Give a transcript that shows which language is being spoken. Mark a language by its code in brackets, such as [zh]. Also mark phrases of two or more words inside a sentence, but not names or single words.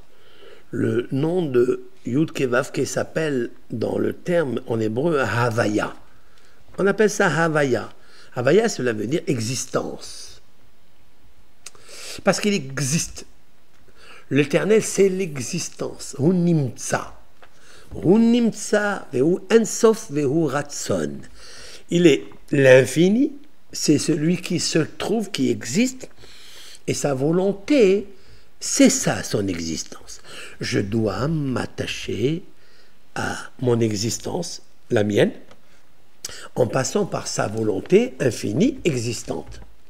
[fr] Le nom de Yudke Vavke s'appelle, dans le terme en hébreu, Havaya. On appelle ça Havaya. Havaya, cela veut dire existence. Parce qu'il existe. L'éternel, c'est l'existence. [he] Hu nimtsa. Hu nimtsa vehu ensof vehu ratson. [fr] Il est l'infini, c'est celui qui se trouve, qui existe, et sa volonté, c'est ça son existence. Je dois m'attacher à mon existence, la mienne, en passant par sa volonté infinie existante.